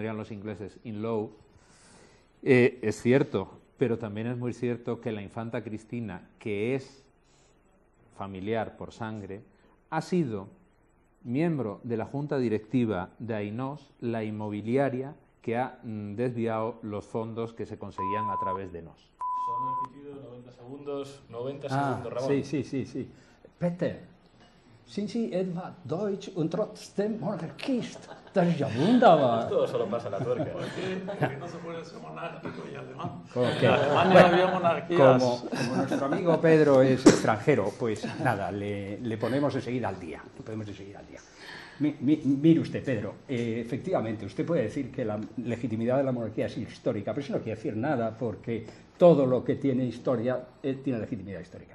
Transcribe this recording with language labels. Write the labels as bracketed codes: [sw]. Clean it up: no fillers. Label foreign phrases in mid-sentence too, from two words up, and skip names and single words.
[es] dirían los ingleses, [en] in law, [es] es cierto, pero también es muy cierto que la infanta Cristina, que es familiar por sangre, ha sido miembro de la junta directiva de Ainos, la inmobiliaria que ha desviado los fondos que se conseguían a través de NOS. Son el pitido, 90 segundos, Ramón. Sí. [de] Peter, sind Sie etwa Deutsch und trotzdem Monarchist? Das ist ja wunderbar. [es] Todo solo pasa la tuerca. ¿Por qué no se puede ser monárquico y alemán? Okay. En Alemania había monarquías. Como nuestro amigo Pedro es extranjero, pues nada, le ponemos enseguida al día. Mire usted, Pedro, efectivamente, usted puede decir que la legitimidad de la monarquía es histórica, pero eso no quiere decir nada, porque todo lo que tiene historia tiene legitimidad histórica.